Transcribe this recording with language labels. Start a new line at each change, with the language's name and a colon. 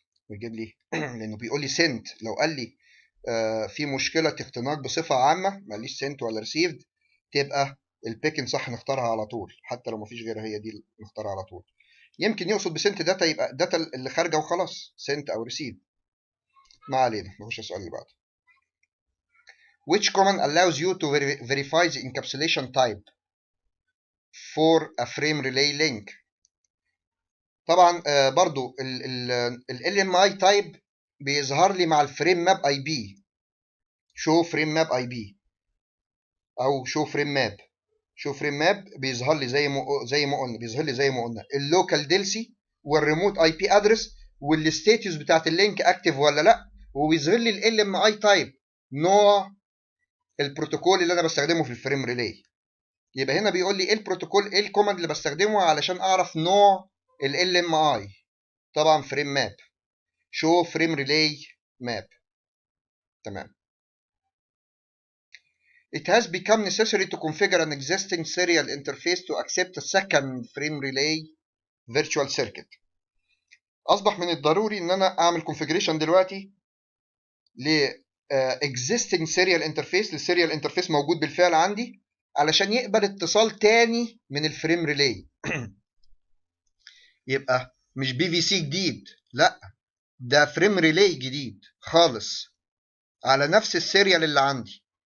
Arabic: ويجيب لي لأنه بيقول لي سنت. لو قال لي في مشكلة اختناق بصفة عامة، ما قاليش سنت ولا ريسيفد، تبقى البيكن صح، نختارها على طول. حتى لو مفيش غيرها، هي دي نختارها على طول. يمكن يقصد بسنت داتا يبقى داتا اللي خارجة وخلاص، سنت أو ريسيفد. ما علينا، نخش السؤال اللي بعده.
English: Which command allows you to verify the encapsulation type for a frame relay link؟
Arabic: طبعا برضو ال LMI type بيظهر لي مع الفريم ماب اي بي. شو فريم ماب اي بي او شو فريم ماب. شو فريم ماب بيظهر لي زي ما قلنا اللوكال ديلسي والريموت اي بي ادرس والستاتيوس بتاعت اللينك اكتف ولا لا، وبيظهر لي ال LMI type، نوع البروتوكول اللي انا بستخدمه في الفريم ريلي. يبقى هنا بيقول لي ايه البروتوكول، ايه الكوماند اللي بستخدمه علشان اعرف نوع ال LMI. طبعا فريم ماب، شو فريم ريلي ماب. تمام.
English: It has become necessary to configure an existing serial interface to accept a second frame relay virtual circuit.
Arabic: اصبح من الضروري ان انا اعمل configuration دلوقتي ل existing serial interface، للسيريال انترفيس موجود بالفعل عندي، علشان يقبل اتصال تاني من الفريم ريلي. يبقى مش بي في سي جديد، لا، ده فريم ريلي جديد خالص على نفس السيريال اللي عندي.